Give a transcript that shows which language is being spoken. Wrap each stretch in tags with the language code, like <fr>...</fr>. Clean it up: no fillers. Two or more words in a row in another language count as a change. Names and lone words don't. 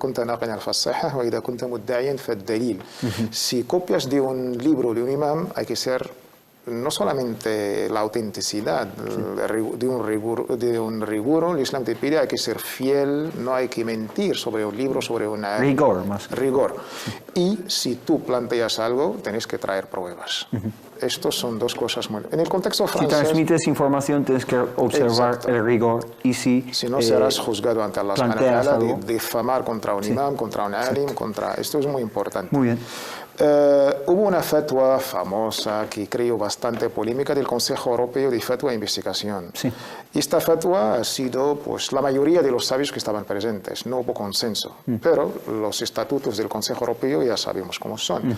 <es>Si copias de un libro de un imam, hay que ser no solamente la autenticidad de un rigor, el Islam te pide, hay que ser fiel, no hay que mentir sobre un libro, sobre una... Rigor, más. Rigor. Y si tú planteas algo, tienes que traer pruebas. Estos son dos cosas muy... En el contexto francés... Si transmites información, tienes que observar el rigor. Y si no serás juzgado ante Allah</es> <ar>سبحانه وتعالى</ar> <es>de difamar contra un imam, contra un alim, contra... Esto es muy importante. Muy bien. Hubo una fatwa famosa que creó bastante polémica del Consejo Europeo de Fatwa e Investigación. Sí. Esta fatwa ha sido, pues, la mayoría de los sabios que estaban presentes. No hubo consenso, pero los estatutos del Consejo Europeo ya sabemos cómo son.</es>